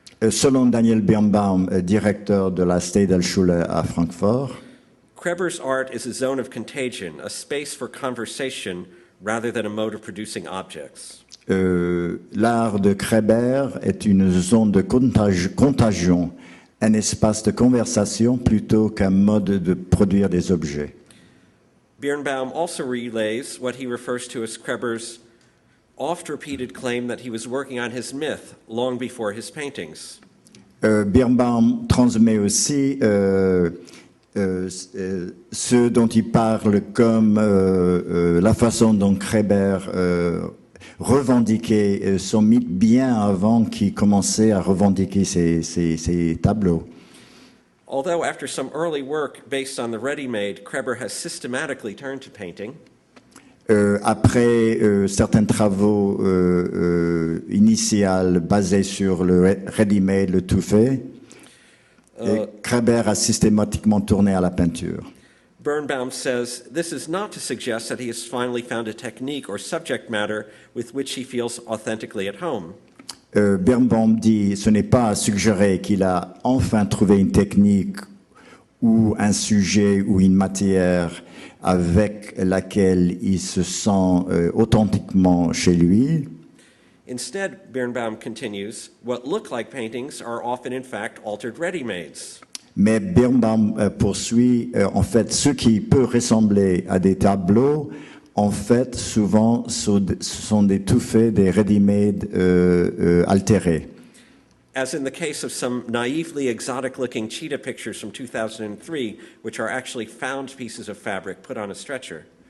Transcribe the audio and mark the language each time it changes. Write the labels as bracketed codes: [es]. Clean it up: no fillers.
[fr] Selon Daniel Birnbaum, directeur de la Städelschule à Francfort, [en] Kreber's art is a zone of contagion, a space for conversation rather than a mode of producing objects. [fr] l'art de Kreber est une zone de contagion, un espace de conversation plutôt qu'un mode de produire des objets. [en] Birnbaum also relays what he refers to as Kreber's oft-repeated claim that he was working on his myth long before his paintings. [fr] Birnbaum transmet aussi ce dont il parle comme la façon dont Kreber revendiquait son mythe bien avant qu'il commençait à revendiquer ses tableaux. [en] Although after some early work based on the ready-made, Kreber has systematically turned to painting, [fr] Après certains travaux initiaux basés sur le ready-made, le tout-fait, Kreber a systématiquement tourné à la peinture. [en] Birnbaum says this is not to suggest that he has finally found a technique or subject matter with which he feels authentically at home. [fr] Birnbaum dit, ce n'est pas à suggérer qu'il a enfin trouvé une technique ou un sujet ou une matière avec laquelle il se sent authentiquement chez lui. [en] Instead, Birnbaum continues, what look like paintings are often in fact altered ready-mades. [fr] Mais Birnbaum poursuit, en fait, ce qui peut ressembler à des tableaux, en fait, souvent, ce sont des tout-faits, des ready-made altérés. [en] As in the case of some naively exotic-looking cheetah pictures from 2003, which are actually found pieces of fabric put on a stretcher.